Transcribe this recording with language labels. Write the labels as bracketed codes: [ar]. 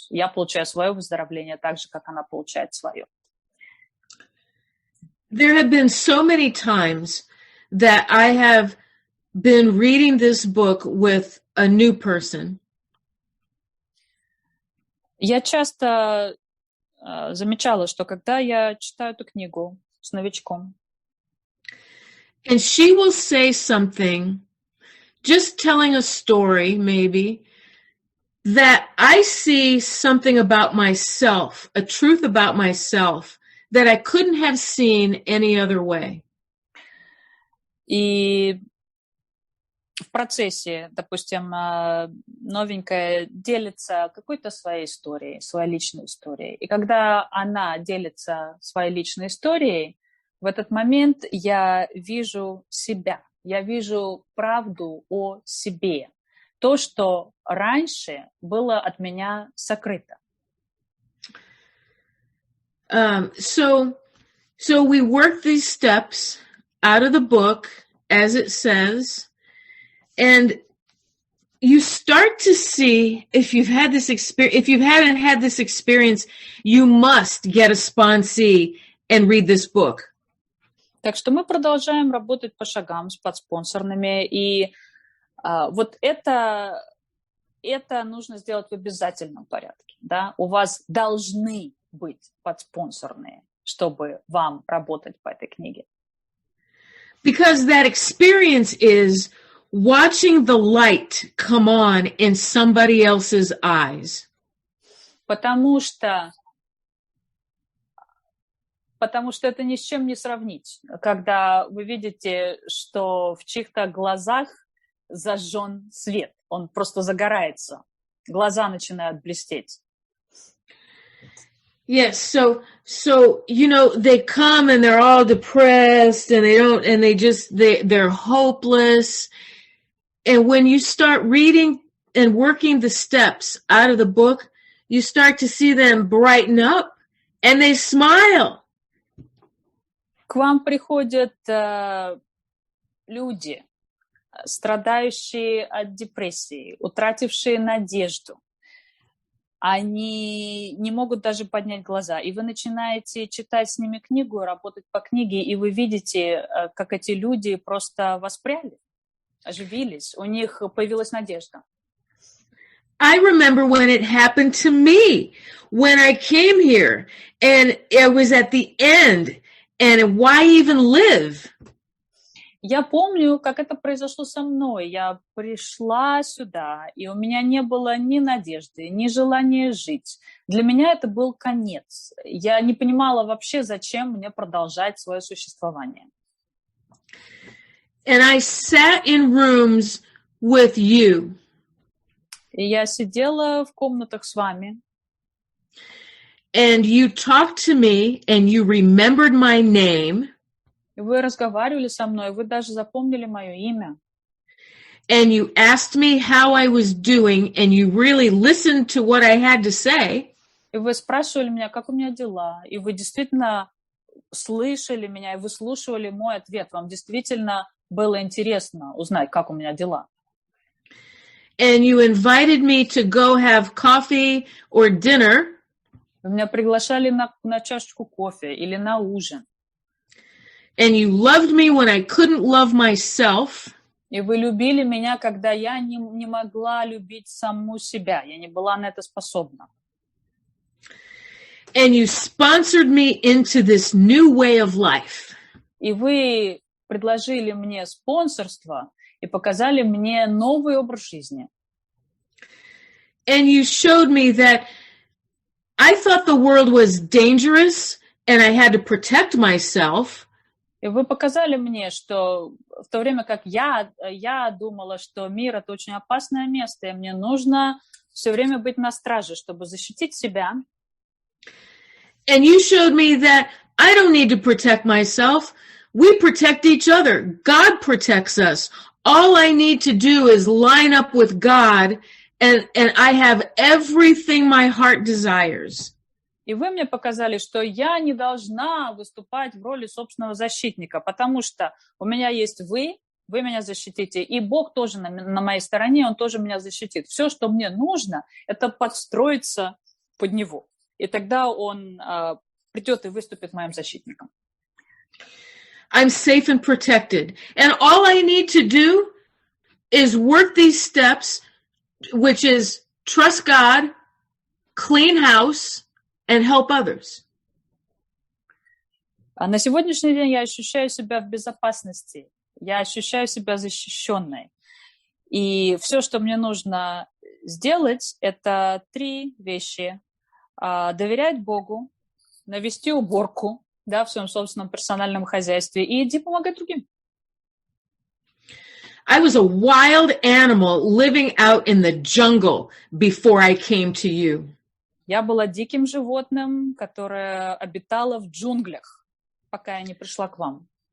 [ru] Я получаю свое выздоровление так же, как она получает свое. [en] There have been so many times that I have been reading this book with a new person. [ru] Я часто замечала, что когда я читаю эту книгу с новичком, [en] and she will say something, just telling a story maybe, that I see something about myself, a truth about myself, that I couldn't have seen any other way. [ru] И в процессе, допустим, новенькая делится какой-то своей историей, своей личной историей. И когда она делится своей личной историей, в этот момент я вижу себя, я вижу правду о себе. То, что раньше было от меня сокрыто. [en] So we work these steps out of the book, as it says, and you start to see, if you hadn't had this experience, you must get a sponsee and read this book. [ru] Так что мы продолжаем работать по шагам с подспонсорными, и вот это нужно сделать в обязательном порядке. Да? У вас должны быть подспонсорные, чтобы вам работать по этой книге. [en] Because that experience is watching the light come on in somebody else's eyes. [ru] Потому что это ни с чем не сравнить, когда вы видите, что в чьих-то глазах зажжен свет, он просто загорается, глаза начинают блестеть. [en] Yes, so they come and they're all depressed and they're hopeless. And when you start reading and working the steps out of the book, you start to see them brighten up and they smile. [ru] К вам приходят люди, страдающие от депрессии, утратившие надежду. Они не могут даже поднять глаза. И вы начинаете читать с ними книгу, работать по книге, и вы видите, как эти люди просто воспряли, оживились, у них появилась надежда. [en] I remember when it happened to me, when I came here, and it was at the end, and why even live? [ru] Я помню, как это произошло со мной. Я пришла сюда, и у меня не было ни надежды, ни желания жить. Для меня это был конец. Я не понимала вообще, зачем мне продолжать свое существование. [en] And I sat in rooms with you. [ru] И я сидела в комнатах с вами. [en] And you talked to me, and you remembered my name. [ru] И вы разговаривали со мной, вы даже запомнили мое имя. [en] And you asked me how I was doing, and you really listened to what I had to say. [ru] И вы спрашивали меня, как у меня дела, и вы действительно слышали меня, и выслушивали мой ответ. Вам действительно было интересно узнать, как у меня дела. [en] And you invited me to go have coffee or dinner. [ru] Вы меня приглашали на чашечку кофе или на ужин. [en] And you loved me when I couldn't love myself. [ru] И вы любили меня, когда я не могла любить саму себя. Я не была на это способна. [en] And you sponsored me into this new way of life. [ru] И вы предложили мне спонсорство и показали мне новый образ жизни. [en] And you showed me that I thought the world was dangerous and I had to protect myself. [ru] И вы показали мне, что в то время как я думала, что мир — это очень опасное место, и мне нужно все время быть на страже, чтобы защитить себя. [en] And you showed me that I don't need to protect myself. We protect each other. God protects us. All I need to do is line up with God, and I have everything my heart desires. [ru] И вы мне показали, что я не должна выступать в роли собственного защитника, потому что у меня есть вы меня защитите, и Бог тоже на моей стороне, Он тоже меня защитит. Все, что мне нужно, это подстроиться под Него. И тогда Он придет и выступит моим защитником. [en] I'm safe and protected. And all I need to do is work these steps, which is trust God, clean house, and help others. [ru] А на сегодняшний день я ощущаю себя в безопасности. Я ощущаю себя защищенной. И все, что мне нужно сделать, это 3 вещи. Доверять Богу, навести уборку, да, в своем собственном персональном хозяйстве и иди помогать другим. [en] I was a wild animal living out in the jungle before I came to you. [ru] Я была диким животным, которое обитало в джунглях, пока я не пришла к вам.